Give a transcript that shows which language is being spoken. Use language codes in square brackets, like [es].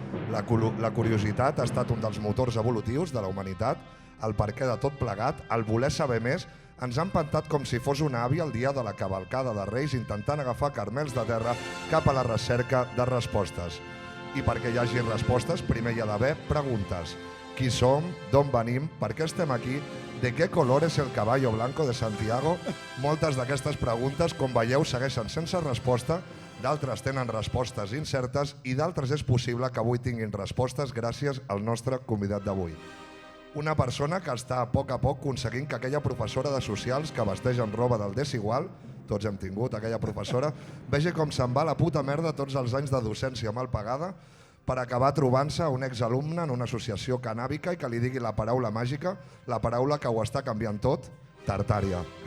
[ca] La curiositat ha estat un dels motors evolutius de la humanitat, el perquè de tot plegat, el voler saber més, ens ha empantat com si fos una àvia el dia de la cavalcada de Reis intentant agafar carmels de terra cap a la recerca de respostes. I perquè hi hagi respostes, primer hi ha d'haver preguntes. Qui som? D'on venim? Per què estem aquí? [es] ¿De qué color es el caballo blanco de Santiago? [ca] Moltes d'aquestes preguntes, com veieu, segueixen sense resposta, d'altres tenen respostes incertes i d'altres és possible que avui tinguin respostes gràcies al nostre convidat d'avui. Una persona que està a poc aconseguint que aquella professora de socials que vesteix amb roba del desigual, tots hem tingut aquella professora, vegi com se'n va la puta merda tots els anys de docència mal pagada per acabar trobant-se un exalumne en una associació canàbica i que li digui la paraula màgica, la paraula que ho està canviant tot, Tartària.